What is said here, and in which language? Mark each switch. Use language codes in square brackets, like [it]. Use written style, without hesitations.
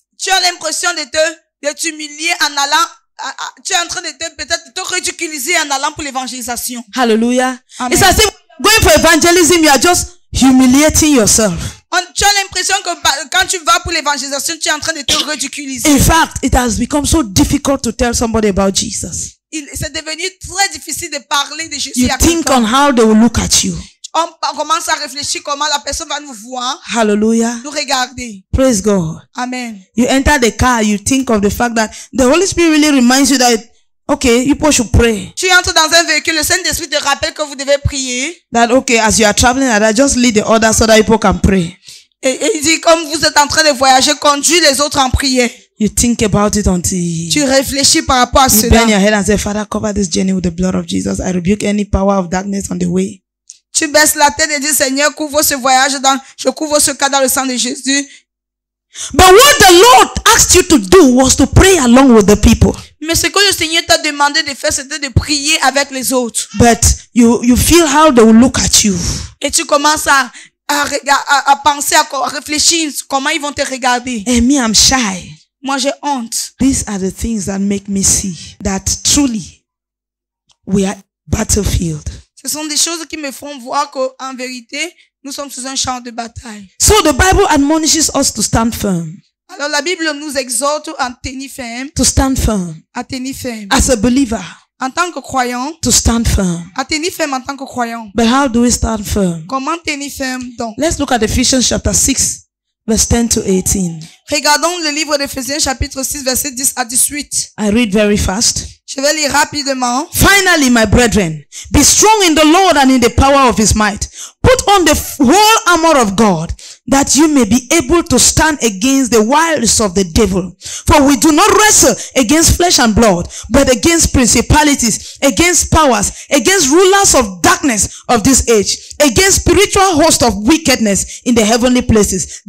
[fr] Tu as l'impression de t'humilier en allant, tu es en train de peut-être te ridiculiser en allant pour l'évangélisation. [en] Hallelujah. Amen. It's as if going for evangelism, you are just humiliating yourself. [fr] Tu as l'impression que quand tu vas pour l'évangélisation, tu es en train de te ridiculiser. [en] In fact, it has become so difficult to tell somebody about Jesus. [fr] C'est devenu très difficile de parler de Jésus [en] You [fr] à [en] think [fr] quelqu'un. [en] on how they will look at you. [fr] On commence à réfléchir comment la personne va nous voir, [en] Hallelujah. [fr] nous regarder. [en] Praise God. Amen. You enter the car, you think of the fact that the Holy Spirit really reminds you that, okay, people should pray. [fr] Tu entres dans un véhicule, le Saint-Esprit te rappelle que vous devez prier. [en] That, okay, as you are traveling like that, just lead the others so that people can pray. [fr] Et il dit, comme vous êtes en train de voyager, conduis les autres en prière. [en] You think about it until [fr] Tu réfléchis par rapport à [en] you [fr] cela. [en] bend your head and say, Father, cover this journey with the blood of Jesus. I rebuke any power of darkness on the way. [fr] Tu baisses la tête et dis, Seigneur, couvre ce voyage je couvre ce cas dans le sang de Jésus. [en] But what the Lord asked you to do was to pray along with the people. [fr] Mais ce que le Seigneur t'a demandé de faire, c'était de prier avec les autres. [en] But you feel how they will look at you. [fr] Et tu commences à penser, à réfléchir comment ils vont te regarder. [en] And me, I'm shy. [fr] Moi, j'ai honte. [en] These are the things that make me see that truly we are battlefield. [fr] Ce sont des choses qui me font voir qu'en vérité, nous sommes sous un champ de bataille. [en] So the Bible admonishes us to stand firm. [fr] Alors la Bible nous exhorte à tenir ferme. [en] To stand firm. [fr] À tenir ferme. [en] As a believer. [fr] En tant que croyant. [en] To stand firm. [fr] À tenir ferme en tant que croyant. [en] But how do we stand firm? [fr] Comment tenir ferme donc? [en] Let's look at Ephesians chapter 6, verse 10 to 18. [fr] Regardons le livre d'Éphésiens chapitre 6 verset 10 à 18. [en] I read very fast. [fr] Je vais lire rapidement. [en] Finally, my brethren, be strong in the Lord and in the power of his might. Put on the whole armor of God, that you may be able to stand against the wiles of the devil. For we do not wrestle against flesh and blood, but against principalities, against powers, against rulers of darkness of this age, against spiritual hosts of wickedness in the heavenly places.